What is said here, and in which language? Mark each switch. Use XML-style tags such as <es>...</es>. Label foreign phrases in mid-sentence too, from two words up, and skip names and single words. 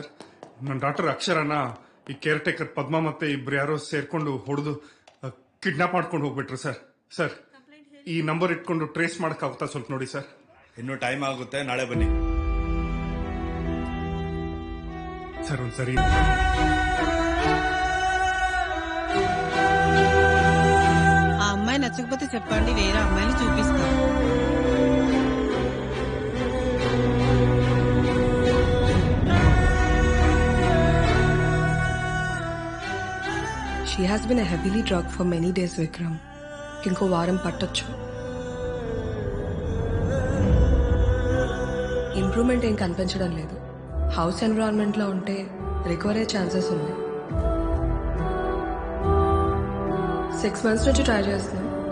<kn>ನನ್ನ ಡಾಕ್ಟರ್ ಅಕ್ಷರನ ಈ</kn> <en>care taker</en> <kn>ಪದ್ಮ ಮತ್ತೆ ಇಬ್ರು ಯಾರೋ ಸೇರ್ಕೊಂಡು ಹೊಡೆದು ಕಿಡ್ನಾಪ್ ಮಾಡ್ಕೊಂಡು ಹೋಗ್ಬಿಟ್ರು ಸರ್. ಸರ್ ಈ ನಂಬರ್ ಇಟ್ಕೊಂಡು ಟ್ರೇಸ್ ಮಾಡಕ್ಕಾಗುತ್ತಾ ಸ್ವಲ್ಪ ನೋಡಿ ಸರ್. ಇನ್ನೂ ಟೈಮ್ ಆಗುತ್ತೆ, ನಾಳೆ ಬನ್ನಿ ಸರ್. ಒಂದ್ಸರಿ</kn> <te>ఆ అమ్మాయి నచ్చకపోతే చెప్పండి, వేరే అమ్మాయిని చూపిస్తాను.</te> <en>She has been a heavily drugged for many days, Vikram.</en> <te>ఇంకో వారం పట్టొచ్చు. ఇంప్రూవ్మెంట్ ఏం కనిపించడం లేదు.</te> <en>house environment</en> <te>లో ఉంటే రికవర్ అయ్యే ఛాన్సెస్ ఉన్నాయి. 6 months నుంచి ట్రై చేస్తున్నాం.</te>